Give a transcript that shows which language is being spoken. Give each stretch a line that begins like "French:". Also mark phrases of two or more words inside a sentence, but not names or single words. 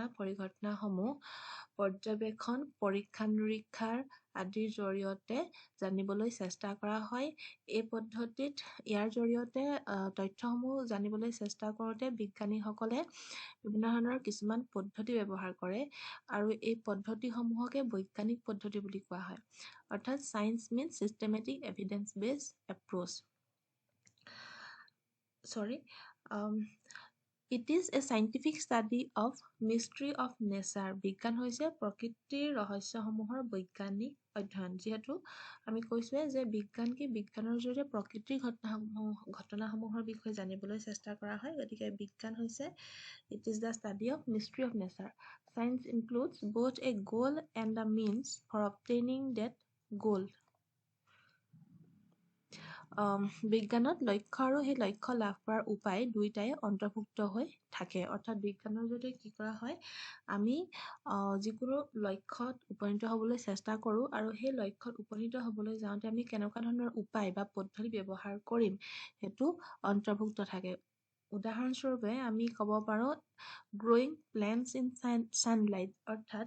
Assamese: পৰিঘটনাসমূহ পৰ্যবেক্ষণ পৰীক্ষা নিৰীক্ষাৰ আদিৰ জৰিয়তে জানিবলৈ চেষ্টা কৰা হয় এই পদ্ধতিত ইয়াৰ জৰিয়তে তথ্যসমূহ জানিবলৈ চেষ্টা কৰোঁতে বিজ্ঞানীসকলে বিভিন্ন ধৰণৰ কিছুমান পদ্ধতি ব্যৱহাৰ কৰে আৰু এই পদ্ধতিসমূহকে বৈজ্ঞানিক পদ্ধতি বুলি কোৱা হয় অৰ্থাৎ সায়েন্স
English: means systematic evidence based approach it is a scientific study of mystery of nature
Assamese: বিজ্ঞান হৈছে প্ৰকৃতিৰ ৰহস্যসমূহৰ বৈজ্ঞানিক অধ্যয়ন যিহেতু আমি কৈছোৱে যে বিজ্ঞান কি বিজ্ঞানৰ জৰিয়তে প্ৰকৃতিৰ ঘটনাসমূহৰ বিষয়ে জানিবলৈ চেষ্টা কৰা হয় গতিকে বিজ্ঞান হৈছে
English: it is the study of mystery of nature science includes both a goal and a means for obtaining that goal
Assamese: বিজ্ঞানত লক্ষ্য আৰু সেই লক্ষ্য লাভ কৰাৰ উপায় দুইটাই অন্তৰ্ভুক্ত হৈ থাকে অৰ্থাৎ বিজ্ঞানৰ জৰিয়তে কি কৰা হয় আমি যিকোনো লক্ষ্যত উপনীত হ'বলৈ চেষ্টা কৰোঁ আৰু সেই লক্ষ্যত উপনীত হ'বলৈ যাওঁতে আমি কেনেকুৱা ধৰণৰ উপায় বা পদ্ধতি ব্যৱহাৰ কৰিম সেইটো অন্তৰ্ভুক্ত থাকে উদাহৰণস্বৰূপে আমি ক'ব পাৰোঁ
English: growing plants in sunlight
Assamese: অৰ্থাৎ